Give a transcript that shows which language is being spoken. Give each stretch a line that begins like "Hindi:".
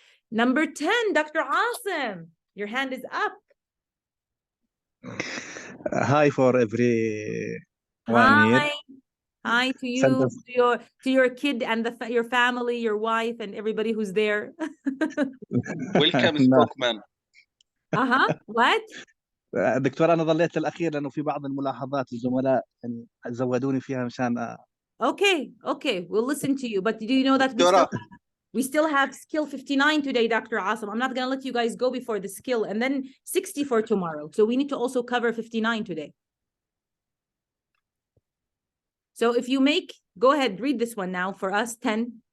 English: Number 10, Dr. Asim, your hand is up. Hi for everyone here. Hi to you, Sentence. to your kid and your family, your wife, and everybody who's there. Welcome, No. spokesman. What?
Arabic: دكتور أنا ظليت الأخير لأنه في بعض الملاحظات الزملاء يعني زودوني فيها مشان
English: Okay, we'll listen to you. But do you know that Dora, we still have skill 59 today, Dr. Asim. I'm not going to let you guys go before the skill, and then 60 for tomorrow. So we need to also cover 59 today. So if you go ahead, read this one now for us, 10.